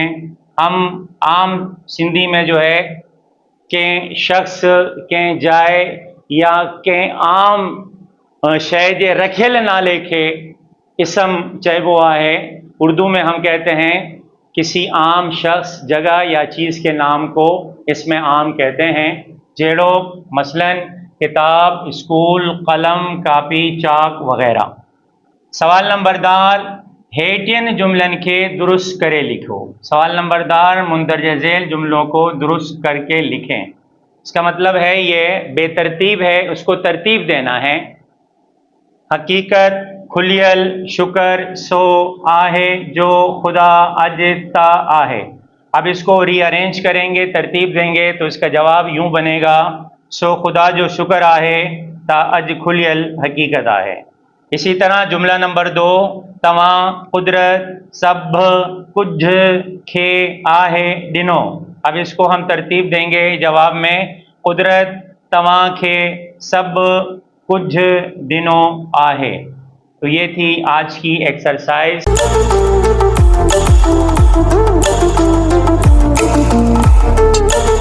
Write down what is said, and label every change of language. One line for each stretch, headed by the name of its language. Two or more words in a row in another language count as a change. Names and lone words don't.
Sindhi: हम आम सिंधी में जो है कंहिं शख्स कंहिं जाइ या कंहिं आम शय जे रखियल नाले खे इसम चइबो है।
Urdu: اردو میں ہم کہتے ہیں کسی عام شخص جگہ یا چیز کے نام کو اسمِ عام کہتے ہیں.
Sindhi: जहिड़ो मसलन किताब, स्कूल, कलम, कापी, चाक वग़ैरह। सवाल नंबरदार हेठियन जुमलन के दुरुस्त करे लिखो।
Urdu: سوال نمبردار مندرجہ ذیل جملوں کو درست کرکے لکھیں. اس کا مطلب ہے یہ بےترتیب ہے، اس کو ترتیب دینا ہے.
Sindhi: हकीकत खुलियल शुक्र सो आहे जो खुदा अजता आहे।
Urdu: اب اس کو ری ارینج کریں گے، ترتیب دیں گے تو اس کا جواب یوں بنے گا,
Sindhi: सो खुदा जो शुक्र आहे ता अज खुलियल हकीकत आहे।
Urdu: اسی طرح جملہ نمبر
Sindhi: 2 तवां कुदरत सब कुछ खे आहे दिनो।
Urdu: اب اس کو ہم ترتیب دیں گے جواب میں,
Sindhi: कुदरत तवां खे सब कुछ दिनो आहे।
Urdu: تو یہ تھی آج کی ایکسرسائز.